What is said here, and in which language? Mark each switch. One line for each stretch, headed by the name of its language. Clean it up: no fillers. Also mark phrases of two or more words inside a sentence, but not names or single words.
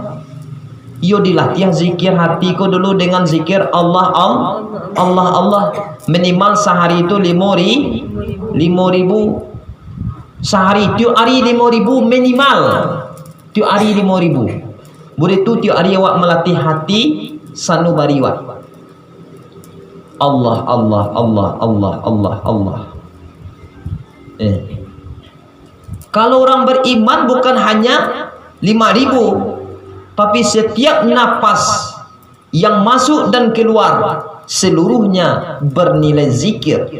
Indonesian: Yo dilatih zikir hatiku dulu dengan zikir
Arabic: الله الله
Indonesian: minimal sehari itu 5.000 sehari tiap hari 5.000 minimal tiap hari 5.000.
Minangkabau: Boleh tu tiap hari awak melatih hati sanubari awak.
Arabic: الله الله الله الله الله الله.
Indonesian: Kalau orang beriman bukan hanya 5.000, tapi setiap napas yang masuk dan keluar seluruhnya bernilai zikir.